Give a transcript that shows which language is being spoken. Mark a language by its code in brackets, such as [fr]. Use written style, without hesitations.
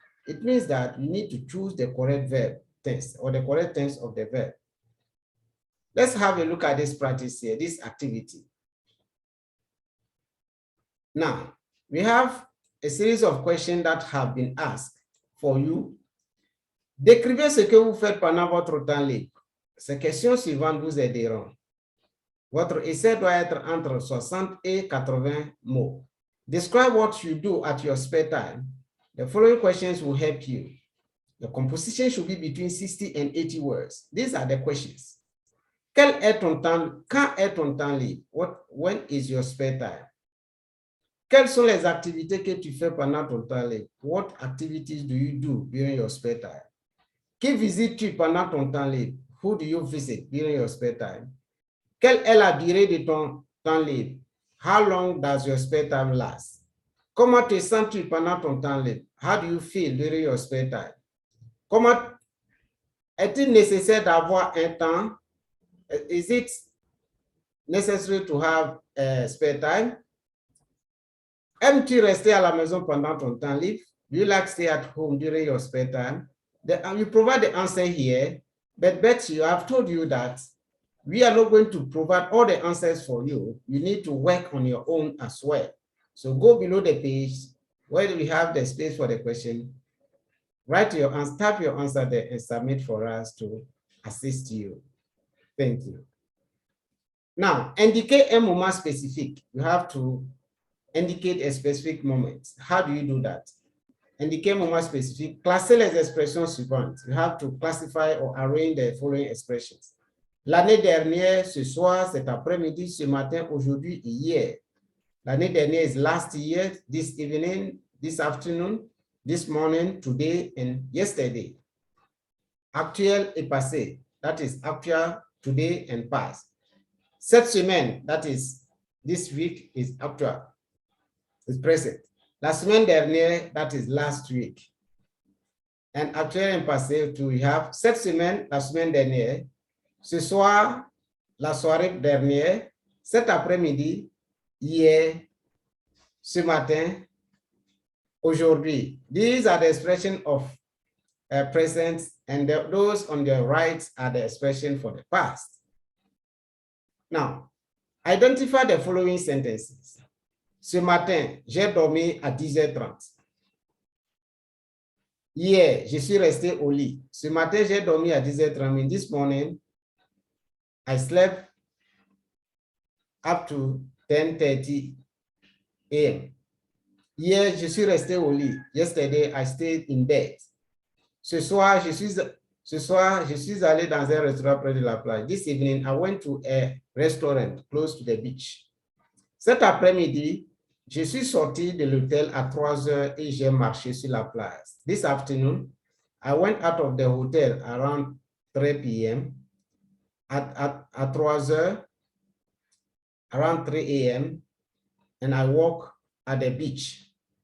[en] It means that you need to choose the correct verb tense or the correct tense of the verb. Let's have a look at this practice here, this activity. Now, we have a series of questions that have been asked for you. [fr] Décrivez ce que vous faites pendant votre temps libre. Ces questions suivantes vous aideront. Votre essai doit être entre 60 et 80 mots. [en] Describe what you do at your spare time. The following questions will help you. The composition should be between 60 and 80 words. These are the questions. [fr] Quel est ton temps? Quand est ton temps libre? [en] When is your spare time? [fr] Quelles sont les activités que tu fais pendant ton temps libre? [en] What activities do you do during your spare time? [fr] Qui visites-tu pendant ton temps libre? [en] Who do you visit during your spare time? [fr] Quelle est la durée de ton temps libre? [en] How long does your spare time last? [fr] Comment te sens-tu pendant ton temps libre? [en] How do you feel during your spare time? [fr] Comment est-il nécessaire d'avoir un temps? [en] Is it necessary to have spare time? [fr] Aimes-tu rester à la maison pendant ton temps libre? [en] Do you like stay at home during your spare time? You provide the answer here, but Betsy, I have told you that we are not going to provide all the answers for you. You need to work on your own as well. So go below the page where we have the space for the question. Write your answer, type your answer there and submit for us to assist you. Thank you. Now, [fr] indiquer un moment spécifique. [en] You have to indicate a specific moment. How do you do that? [fr] Indiquer un moment spécifique. Classer les expressions suivantes. [en] You have to classify or arrange the following expressions. [fr] L'année dernière, ce soir, cet après-midi, ce matin, aujourd'hui et hier. L'année dernière [en] is last year, this evening, this afternoon, this morning, today, and yesterday. [fr] Actuel et passé, [en] that is actual, today, and past. [fr] Cette semaine, [en] that is this week, is actual, is present. [fr] La semaine dernière, [en] that is last week. And actuel and passé, too, we have [fr] cette semaine, la semaine dernière, ce soir, la soirée dernière, cet après-midi, hier, ce matin, aujourd'hui. [en] These are the expressions of present, and those on the right are the expression for the past. Now, identify the following sentences. [fr] Ce matin, j'ai dormi à 10h30. Hier, je suis resté au lit. Ce matin, j'ai dormi à 10h30. [en] This morning, I slept up to 10:30 a.m. [fr] Hier, je suis resté au lit. [en] Yesterday, I stayed in bed. [fr] Ce soir, je suis allé dans un restaurant près de la plage. [en] This evening, I went to a restaurant close to the beach. [fr] Cet après-midi, je suis sorti de l'hôtel à 3 heures et j'ai marché sur la plage. [en] This afternoon, I went out of the hotel around 3 p.m. At 3 heures, around 3 a.m., and I walk at the beach.